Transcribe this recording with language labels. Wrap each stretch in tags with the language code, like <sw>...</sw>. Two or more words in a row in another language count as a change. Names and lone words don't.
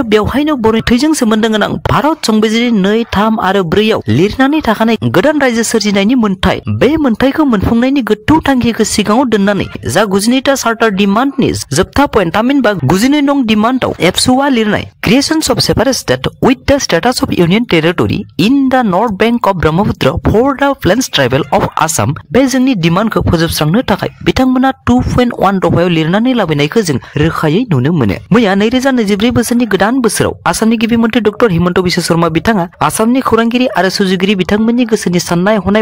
<brx>बेवहायनो बर' थैजों सोमोन्दो गोनां भारत संबिजिरनि 2, 3 आरो 4 आव लिरनानै थाखानाय गोदान रायजो सोरजिनायनि मोन्थाय बे मोन्थायखौ मोनफुंनायनि गोथौ थांखिखौ सिगाङाव दोननानै जा 92टा चार्टार डिमान्डनि जोबथा पइन्ट थामहिनबा 92 नं डिमान्डआव एबसुआ लिरनाय</brx> <en>Creations of separate state with the status of Union Territory in the north bank of Brahmaputra for the plains tribal of Assam</en> <brx>बे जोंनि डिमान्डखौ फोजोबस्रांनो थाखाय बिथांमोना 2.1 दफायाव लिरनानै लाबोनायखौ जों रोखायै नुनो मोनो। मैया 2024 बोसोरनि गोदान बोसोराव आसामनि गिबि मन्त्रि डक्टर हिमन्त बिश्व शर्मा बिथाङा आसामनि खौरांगिरि आरो सुजुगिरि बिथांमोननि गोसोनि साननाय हनाय</brx>